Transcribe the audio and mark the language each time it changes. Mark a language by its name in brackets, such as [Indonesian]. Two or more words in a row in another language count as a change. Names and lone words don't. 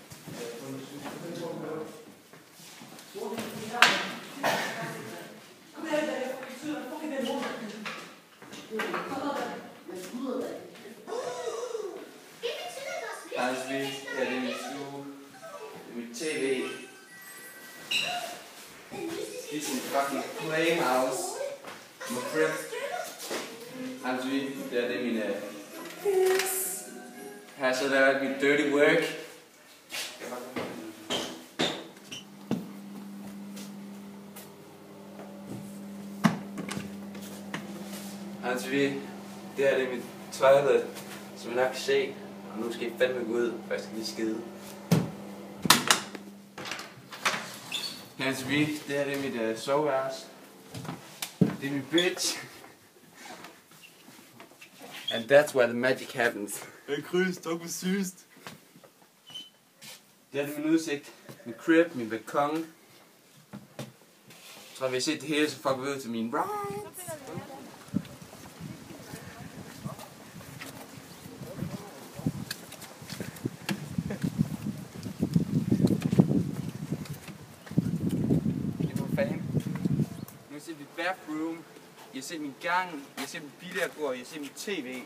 [Danish] Det er min stue, det er mit tv. [English] This is fucking playhouse. My crib. [Danish] Det er min her så der er mit [English] dirty work. [Danish] Det her det er mit toilet, som I nok kan se. Og nu skal I fandme gå ud, for jeg skal lige skide. Det her det er mit soveværelse. Det er min bitch. [English] And that's where the magic happens. [Danish] Hey Chris, tak for sidst. Det her det er min udsigt, min crib, min balkon. Jeg tror, vi har set det hele, så fucker vi ud til min right. Nu har set mit bathroom, I har set min gang, I har set mit billardbord, I har set mit tv.